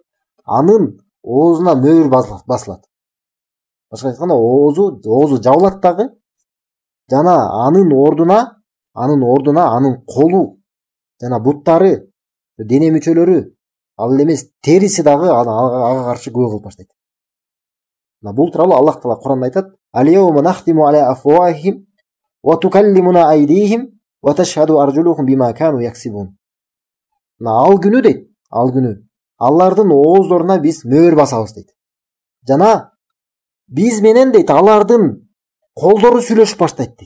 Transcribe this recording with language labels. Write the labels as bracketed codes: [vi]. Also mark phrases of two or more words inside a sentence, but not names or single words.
[ky] Анын оозуна мөөр басылат. Башка айтканда, оозу жабылат дагы, жана анын ордуна анын колу жана буттары, дене мүчөлөрү, ал эле эмес териси дагы ага каршы күбө кылып баштайт. Бул тууралуу Аллах Таала Куранда айтат: [ar] "اليوم نختم على أفواههم وتكلمنا أيديهم وتشهد أرجلهم بما كانوا يكسبون." [ky] Ал күнү дейт, ал күнү алардын ооздоруна биз мөөр басабыз дейт. Жана биз менен дейт алардын колдору сүйлөшүп баштайт дейт.